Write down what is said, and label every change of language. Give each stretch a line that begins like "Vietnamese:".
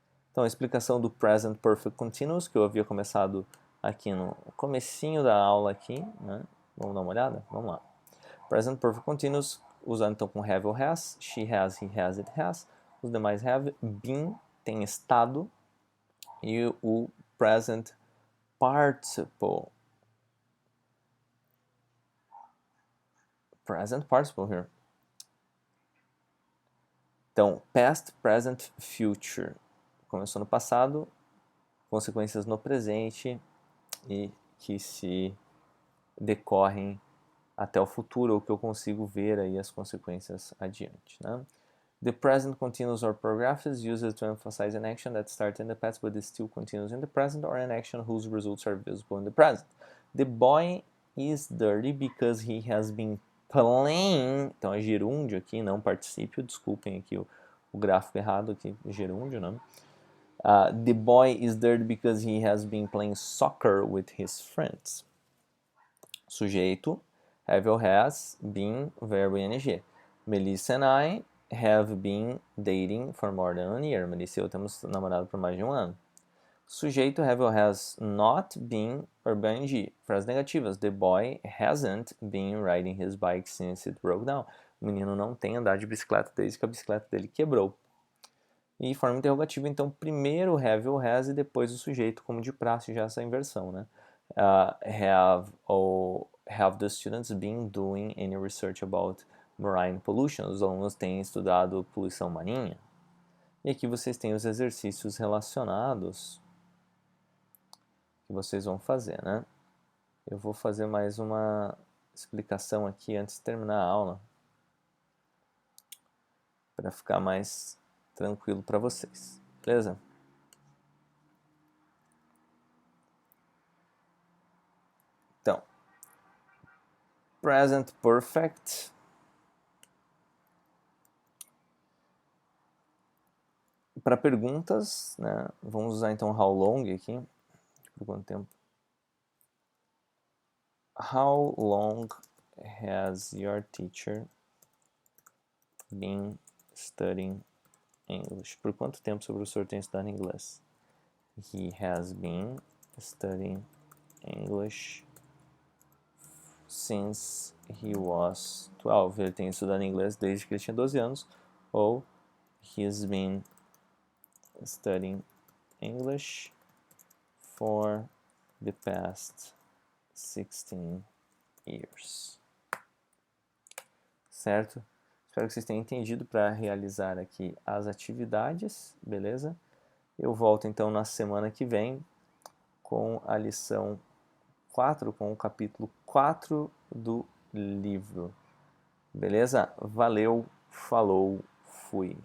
Portuguese: Então, a explicação do Present Perfect Continuous, que eu havia começado aqui no comecinho da aula aqui, né? Vamos dar uma olhada? Vamos lá. Present Perfect Continuous, usando então com have ou has,
English: she has, he has, it has.
Portuguese: Os demais have, been, tem estado, e o Present Participle.
English: Present Participle here.
Portuguese: Então, past, present, future. Começou no passado, consequências no presente e que se decorrem até o futuro, ou que eu consigo ver aí as consequências adiante, né?
English: The present continuous or progressive is used to emphasize an action that started in the past but is still continuous in the present, or an action whose results are visible in the present. The boy is dirty because he has been playing.
Portuguese: Então é gerúndio aqui, não particípio. Desculpem aqui o gráfico errado aqui, gerúndio, né?
English: The boy is dirty because he has been playing soccer with his friends.
Portuguese: Sujeito, have or has, been, verbo ing.
English: Melissa and I have been dating for more than 1 year.
Portuguese: Melissa e eu temos namorado por mais de 1 ano. Sujeito, have or has not been, verbo ing. Frases negativas.
English: The boy hasn't been riding his bike since it broke down.
Portuguese: O menino não tem andado de bicicleta desde que a bicicleta dele quebrou. E forma interrogativa, então, primeiro have ou has e depois o sujeito, como de praxe, já essa inversão, né?
English: Have the students been doing any research about marine pollution?
Portuguese: Os alunos têm estudado poluição marinha? E aqui vocês têm os exercícios relacionados que vocês vão fazer, né? Eu vou fazer mais uma explicação aqui antes de terminar a aula, para ficar mais tranquilo para vocês, beleza? Então, present perfect. Para perguntas, né? Vamos usar então how long aqui. Por quanto tempo?
English: How long has your teacher been studying English?
Portuguese: Por quanto tempo seu professor tem estudado inglês?
English: He has been studying English since he was 12.
Portuguese: Ele tem estudado inglês desde que ele tinha 12 anos. Ou
English: he's been studying English for the past 16 years.
Portuguese: Certo? Espero que vocês tenham entendido para realizar aqui as atividades, beleza? Eu volto então na semana que vem com a lição 4, com o capítulo 4 do livro. Beleza? Valeu, falou, fui.